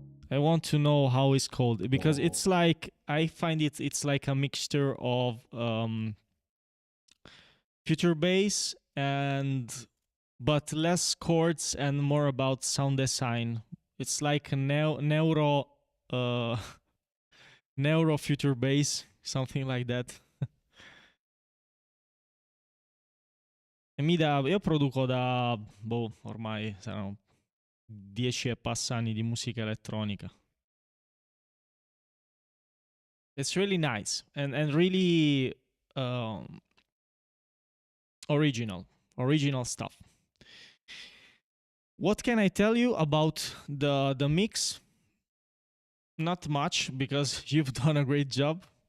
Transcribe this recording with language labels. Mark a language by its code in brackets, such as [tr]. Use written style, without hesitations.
[en] I want to know how it's called because it's like I find it's like a mixture of future bass and but less chords and more about sound design. It's like a uh neuro future bass, something like that. [it] E io produco da ormai saranno 10 e passa anni di musica elettronica. [en] It's really nice and really original stuff. What can I tell you about the mix? Not much because you've done a great job.